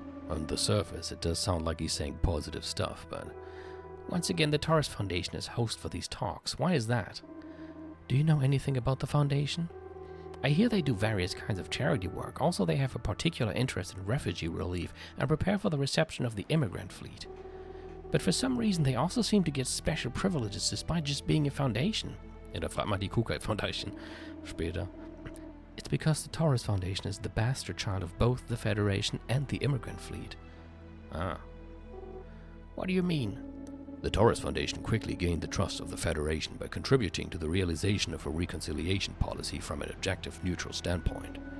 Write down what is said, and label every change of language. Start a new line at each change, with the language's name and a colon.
English: On the surface, it does sound like he's saying positive stuff, but once again, the Torres Foundation is host for these talks. Why is that? Do you know anything about the Foundation? I hear they do various kinds of charity work. Also, they have a particular interest in refugee relief and prepare for the reception of the immigrant fleet. But for some reason, they also seem to get special privileges despite just being a foundation.
German: Ja, da fragt man die Kukai Foundation später.
English: It's because the Torres Foundation is the bastard child of both the Federation and the immigrant fleet. Ah. What do you mean? The Torres Foundation quickly gained the trust of the Federation by contributing to the realization of a reconciliation policy from an objective, neutral standpoint.